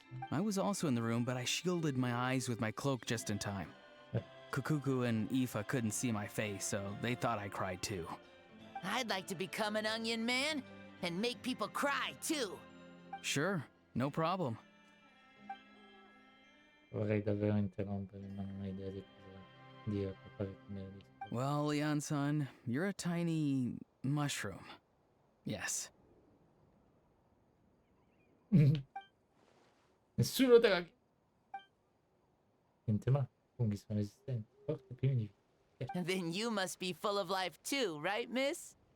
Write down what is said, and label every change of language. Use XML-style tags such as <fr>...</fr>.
<en>I was also in the room, but I shielded my eyes with my cloak just in time. Kukuku and Aoife couldn't see my face, so they thought I cried too. I'd like to become an onion man and make people cry too. Sure, no problem.</en> <it>Vorrei davvero interrompere, ma non ho idea di cosa dire per fare cambiare discorso.</it> <en>Well, Leon-san, you're a tiny mushroom. Yes.</en> <it>Nessuno te la... Niente ma, funghi sono resistenti, forti, pieni di vita.</it> <en>Then you must be full of life too, right, miss?</en>